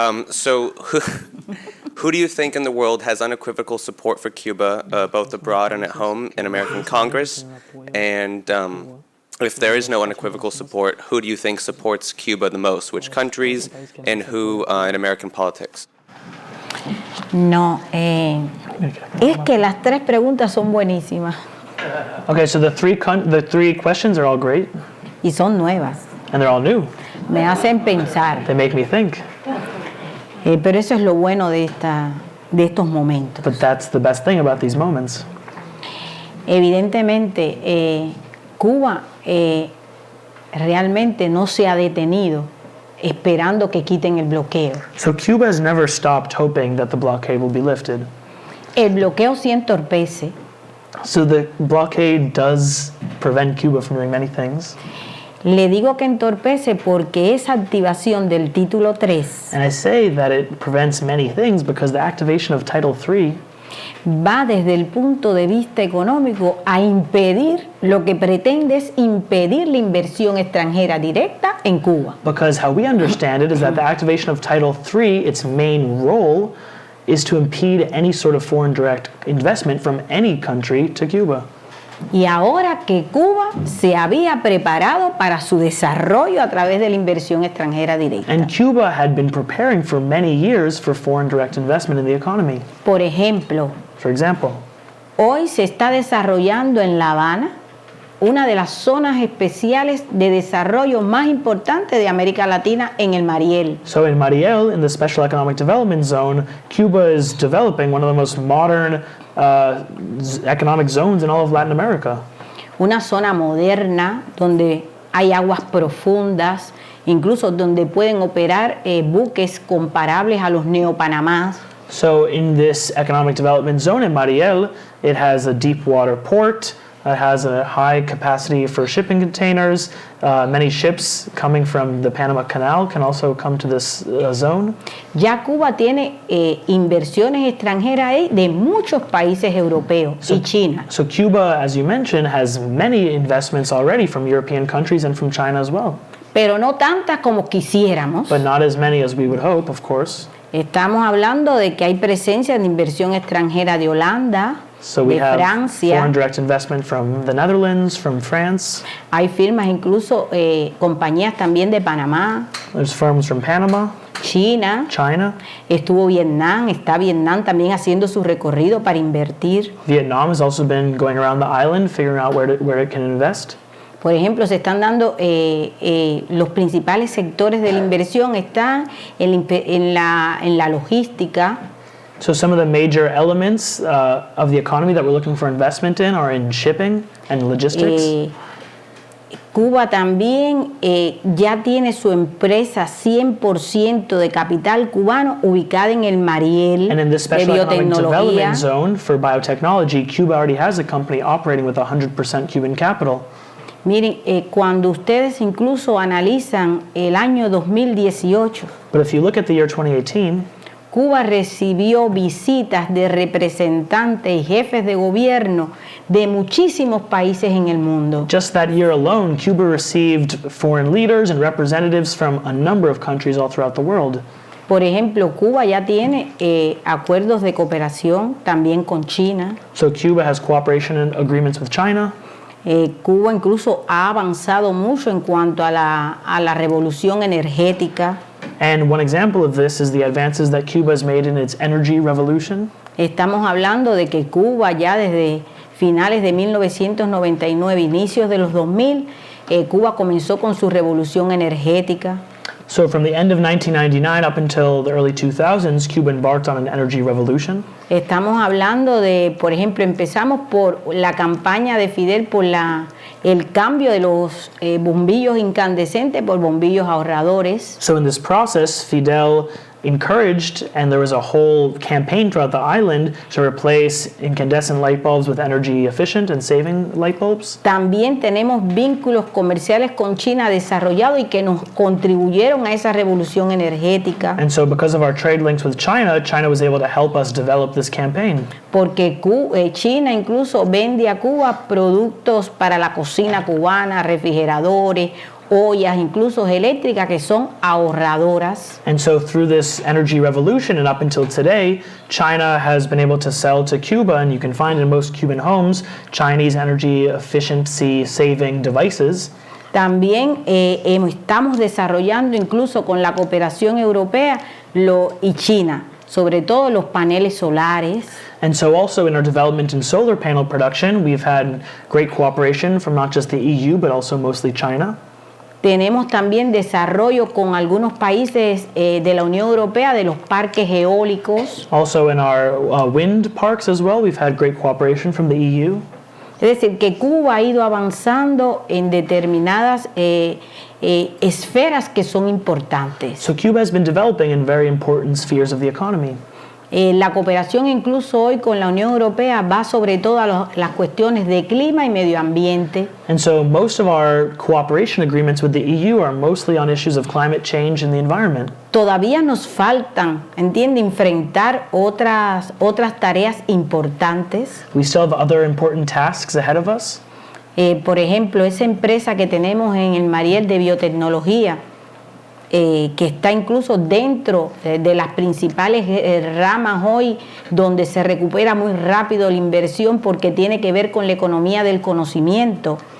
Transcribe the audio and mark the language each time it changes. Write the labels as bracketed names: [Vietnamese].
[English] So who do you think in the world has unequivocal support for Cuba, both abroad and at home in American Congress? And if there is no unequivocal support, who do you think supports Cuba the most? Which countries and who in American politics? [Spanish] No, es que las tres preguntas son buenísimas [English] Okay, so the three questions are all great [Spanish] y son nuevas. [English] and they're all new. [Spanish] Me hacen pensar, [English] They make me think. [Spanish] pero eso es lo bueno de estos momentos. [English] But that's the best thing about these moments. [Spanish] Evidentemente, Cuba realmente no se ha detenido esperando que quiten el bloqueo. [English] So Cuba has never stopped hoping that the blockade will be lifted. [Spanish] El bloqueo sí entorpece, [English] So the blockade does prevent Cuba from doing many things. [Spanish] le digo que entorpece porque esa activación del título 3 [English] And I say that it prevents many things because the activation of Title III [Spanish] va desde el punto de vista económico a impedir, lo que pretende es impedir la inversión extranjera directa en Cuba. [English] because how we understand it is that the activation of Title III, its main role is to impede any sort of foreign direct investment from any country to Cuba. [Spanish] Y ahora que Cuba se había preparado para su desarrollo a través de la inversión extranjera directa. [English] And Cuba had been preparing for many years for foreign direct investment in the economy. [Spanish] Por ejemplo, [English] For example, [Spanish] hoy se está desarrollando en La Habana una de las zonas especiales de desarrollo más importantes de América Latina en el Mariel. [English] so in Mariel, in the Special Economic Development Zone, Cuba is developing one of the most modern economic zones in all of Latin America. [Spanish] Una zona moderna donde hay aguas profundas, incluso donde pueden operar buques comparables a los neopanamás. [English] So in this economic development zone in Mariel, it has a deep water port, it has a high capacity for shipping containers. Many ships coming from the Panama Canal can also come to this zone. [Spanish] Ya Cuba tiene inversiones extranjeras ahí de muchos países europeos y China. [English] So Cuba, as you mentioned, has many investments already from European countries and from China as well, [Spanish] Pero no tantas como quisiéramos. [English] but not as many as we would hope, of course. [Spanish] Estamos hablando de que hay presencia de inversión extranjera de Holanda, [English] So we [Spanish] de [English] have [Spanish] Francia. [English] foreign direct investment from the Netherlands, from France. [Spanish] Hay firmas, incluso compañías también de Panamá, [English] There's firms from Panama, [Spanish] China. [English] China. [Spanish] Estuvo Vietnam, está Vietnam también haciendo su recorrido para invertir. [English] Vietnam has also been going around the island, figuring out where it can invest. [Spanish] Por ejemplo, se están dando los principales sectores de la inversión están en la logística, [English] So some of the major elements of the economy that we're looking for investment in are in shipping and logistics. [Spanish] Cuba también ya tiene su empresa 100% de capital cubano ubicada en el Mariel [English] And in this [Spanish] de [English] special economic [Spanish] biotecnología. [English] development zone for biotechnology, Cuba already has a company operating with 100% Cuban capital. [Spanish] Miren, cuando ustedes incluso analizan el año 2018, [English] But if you look at the year 2018, [Spanish] Cuba recibió visitas de representantes y jefes de gobierno de muchísimos países en el mundo. [English] just that year alone, Cuba received foreign leaders and representatives from a number of countries all throughout the world. [Spanish] Por ejemplo, Cuba ya tiene acuerdos de cooperación también con China. [English] So Cuba has cooperation and agreements with China. [Spanish] Cuba incluso ha avanzado mucho en cuanto a la revolución energética. [English] And one example of this is the advances that Cuba has made in its energy revolution. [Spanish] Estamos hablando de que Cuba ya desde finales de 1999, inicios de los 2000, Cuba comenzó con su revolución energética. [English] So from the end of 1999 up until the early 2000s, Cuba embarked on an energy revolution. [Spanish] Estamos hablando de, por ejemplo, empezamos por la campaña de Fidel por el cambio de los bombillos incandescentes por bombillos ahorradores. [English] So in this process, Fidel encouraged, and there was a whole campaign throughout the island to replace incandescent light bulbs with energy efficient and saving light bulbs. [Spanish] También tenemos vínculos comerciales con China desarrollados y que nos contribuyeron a esa revolución energética. [English] And so because of our trade links with China, China was able to help us develop this campaign. [Spanish] Porque China incluso vende a Cuba productos para la cocina cubana, refrigeradores, ollas, incluso eléctricas, que son ahorradoras. [English] And so through this energy revolution and up until today, China has been able to sell to Cuba, and you can find in most Cuban homes, Chinese energy efficiency saving devices. [Spanish] También estamos desarrollando incluso con la cooperación europea y China, sobre todo los paneles solares. [English] And so also in our development in solar panel production, we've had great cooperation from not just the EU, but also mostly China. [Spanish] Tenemos también desarrollo con algunos países de la Unión Europea de los parques eólicos. [English] Also in our wind parks as well, we've had great cooperation from the EU. [Spanish] Es decir, que Cuba ha ido avanzando en determinadas esferas que son importantes. [English] So Cuba has been developing in very important spheres of the economy. [Spanish] La cooperación incluso hoy con la Unión Europea va sobre todo a las cuestiones de clima y medio ambiente. [English] And so most of our cooperation agreements with the EU are mostly on issues of climate change and the environment. [Spanish] Todavía nos faltan, enfrentar otras tareas importantes. [English] We still have other important tasks ahead of us. [Spanish] Por ejemplo, esa empresa que tenemos en el Mariel de biotecnología, que está incluso dentro de las principales ramas hoy donde se recupera muy rápido la inversión porque tiene que ver con la economía del conocimiento.